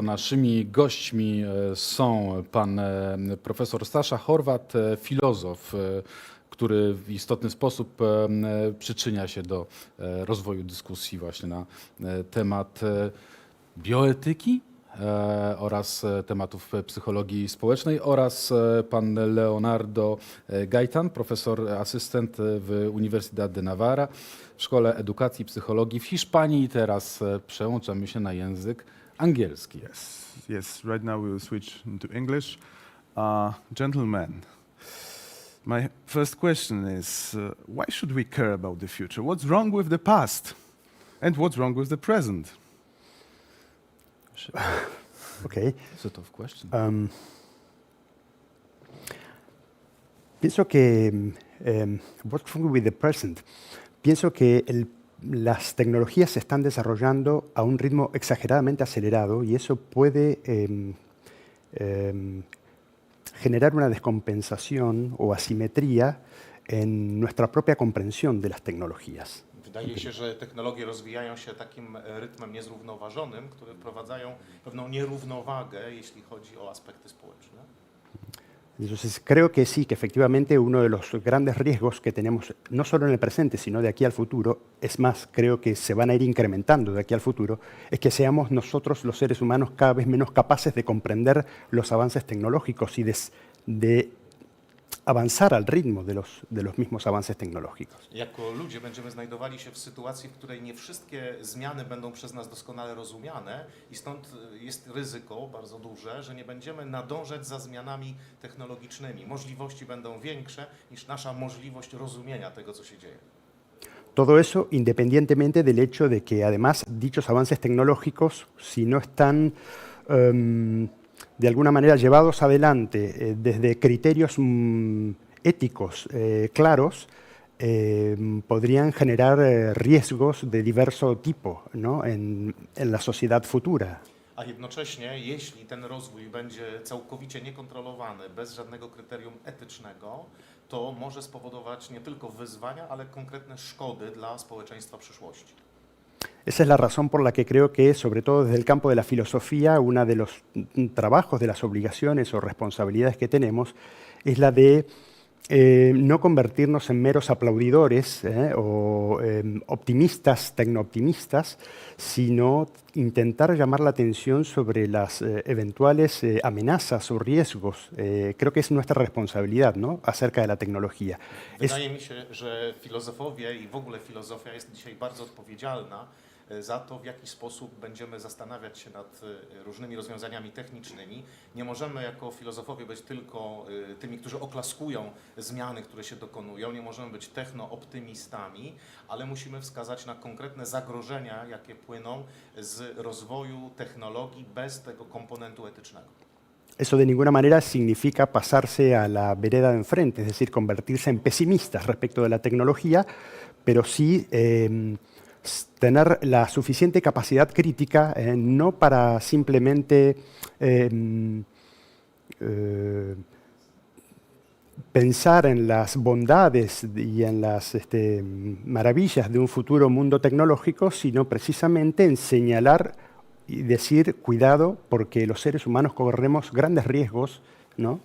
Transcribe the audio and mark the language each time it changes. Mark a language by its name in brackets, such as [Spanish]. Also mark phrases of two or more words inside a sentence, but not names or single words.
[Polish] Naszymi gośćmi są pan profesor Stasza Horwat, filozof, który w istotny sposób przyczynia się do rozwoju dyskusji właśnie na temat bioetyki oraz tematów psychologii społecznej, oraz pan Leonardo Gaitan, profesor asystent w Universidad de Navarra w Szkole Edukacji i Psychologii w Hiszpanii. I teraz przełączamy się na język angielski. [English] Yes, right now we will switch into English. Gentlemen, my first question is, why should we care about the future? What's wrong with the past? And what's wrong with the present? Okay. It's a tough question. [Spanish] Pienso que [English] what's wrong with the present? [Spanish] Pienso que las tecnologías se están desarrollando a un ritmo exageradamente acelerado y eso puede generar una descompensación o asimetría en nuestra propia comprensión de las tecnologías. [Polish] Wydaje się, że technologie rozwijają się takim rytmem niezrównoważonym, które wprowadzają pewną nierównowagę, jeśli chodzi o aspekty społeczne. [Spanish] Entonces creo que sí, que efectivamente uno de los grandes riesgos que tenemos, no solo en el presente, sino de aquí al futuro, es más, creo que se van a ir incrementando de aquí al futuro, es que seamos nosotros los seres humanos cada vez menos capaces de comprender los avances tecnológicos y de avanzar al ritmo de los mismos avances tecnológicos. [Polish] Jako ludzie będziemy znajdowali się w sytuacji, w której nie wszystkie zmiany będą przez nas doskonale rozumiane i stąd jest ryzyko bardzo duże, że nie będziemy nadążać za zmianami technologicznymi. Możliwości będą większe niż nasza możliwość rozumienia tego, co się dzieje. [Spanish] Todo eso independientemente del hecho de que además dichos avances tecnológicos, si no están de alguna manera llevados adelante desde criterios éticos claros, podrían generar riesgos de diverso tipo, ¿no? en la sociedad futura. [Polish] A jednocześnie, jeśli ten rozwój będzie całkowicie niekontrolowany, bez żadnego kryterium etycznego, to może spowodować nie tylko wyzwania, ale konkretne szkody dla społeczeństwa przyszłości. [Spanish] Esa es la razón por la que creo que, sobre todo desde el campo de la filosofía, uno de los trabajos, de las obligaciones o responsabilidades que tenemos es la de no convertirnos en meros aplaudidores o optimistas, tecnooptimistas, sino intentar llamar la atención sobre las eventuales amenazas o riesgos. Creo que es nuestra responsabilidad, ¿no?, acerca de la tecnología. [Polish] Wydaje mi się, że filozofowie i w ogóle filozofia jest dzisiaj bardzo odpowiedzialna za to, w jaki sposób będziemy zastanawiać się nad różnymi rozwiązaniami technicznymi. Nie możemy jako filozofowie być tylko tymi, którzy oklaskują zmiany, które się dokonują. Nie możemy być technooptymistami, ale musimy wskazać na konkretne zagrożenia, jakie płyną z rozwoju technologii bez tego komponentu etycznego. [Spanish] Eso de ninguna manera significa pasarse a la vereda de enfrente, es decir, convertirse en pesimistas respecto de la tecnología, pero sí tener la suficiente capacidad crítica, no para simplemente pensar en las bondades y en las maravillas de un futuro mundo tecnológico, sino precisamente en señalar y decir, cuidado, porque los seres humanos corremos grandes riesgos, ¿no?,